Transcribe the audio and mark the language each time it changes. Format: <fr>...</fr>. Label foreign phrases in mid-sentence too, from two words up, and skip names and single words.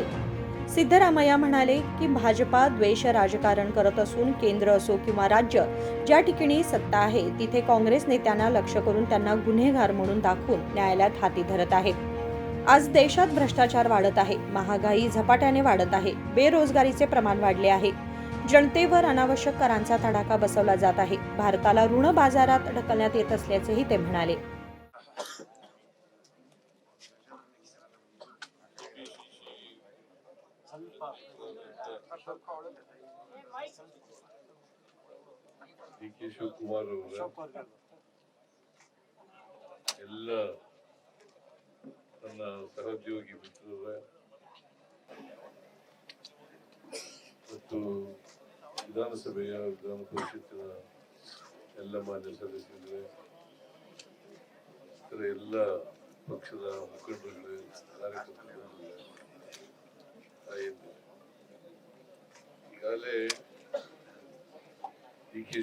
<mr>सिद्धरामय्या म्हणाले की भाजपा द्वेष राजकारण करत असून केंद्र असो किंवा राज्य, ज्या ठिकाणी सत्ता आहे तिथे काँग्रेस नेत्यांना लक्ष करून त्यांना गुन्हेगार म्हणून दाखवून न्यायालयात हाती धरत आहे. आज देशात भ्रष्टाचार वाढत आहे, महागाई झपाट्याने वाढत आहे, बेरोजगारीचे प्रमाण वाढले आहे, जनतेवर अनावश्यक करांचा तडाखा बसवला जात आहे, भारताला ऋण बाजारात ढकलण्यात येत असल्याचेही ते म्हणाले.</mr> <kn>ಡಿ.ಕೆ. ಶಿವಕುಮಾರ್ ಅವರ ಎಲ್ಲ ನನ್ನ ಸಹೋದ್ಯೋಗಿ ಮಿತ್ರರ ಮತ್ತು ವಿಧಾನಸಭೆಯ ವಿಧಾನ ಪರಿಷತ್ತಿನ ಎಲ್ಲ ಮಾನ್ಯ ಸದಸ್ಯರುಗಳೇ, ಇತರ ಎಲ್ಲ ಪಕ್ಷದ ಮುಖಂಡರುಗಳೇ, ಕಾರ್ಯಕರ್ತರುಗಳೇ, ಈಗಾಗಲೇ ಡಿ.ಕೆ.</kn>